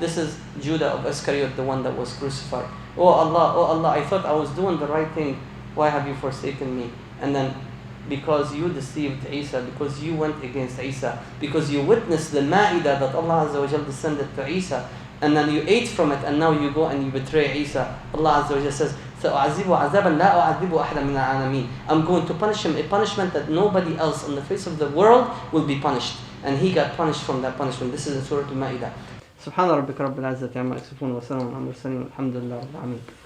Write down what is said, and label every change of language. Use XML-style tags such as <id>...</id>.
<en>This is Judah of Iscariot, the one that was crucified. Oh Allah, I thought I was doing the right thing. Why have you forsaken me? And then because you deceived Isa, because you went against Isa, because you witnessed the Ma'idah that Allah Azza wa Jal descended to Isa, and then you ate from it, and now you go and you betray Isa. Allah Azza wa Jal says,</en> <ar>سأعذبه عذابا لا أعذبه أحدا من العالمين.</ar> <en>I'm going to punish him a punishment that nobody else on the face of the world will be punished. And he got punished from that punishment. This is in Surah Al-Ma'idah.</en> <ar>سبحان ربك رب العزة عما يصفون وسلام على المرسلين والحمد لله رب العالمين.</ar>